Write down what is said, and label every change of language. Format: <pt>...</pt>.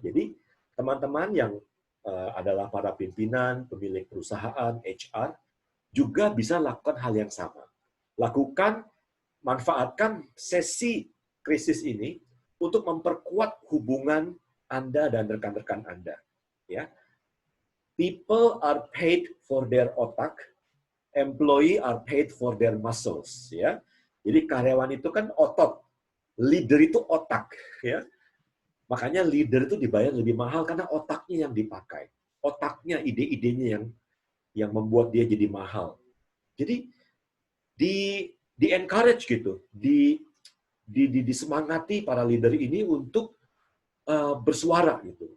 <id>Jadi teman-teman yang adalah para pimpinan, pemilik perusahaan, HR juga bisa lakukan hal yang sama. Manfaatkan sesi krisis ini untuk memperkuat hubungan Anda dan rekan-rekan Anda ya.</id> <en>People are paid for their otak, employee are paid for their muscles, ya.</en> <id>Jadi karyawan itu kan otot, leader itu otak, ya. Makanya leader itu dibayar lebih mahal karena otaknya yang dipakai, otaknya, ide-idenya yang membuat dia jadi mahal. Jadi di encourage gitu, disemangati para leader ini untuk bersuara gitu.</id>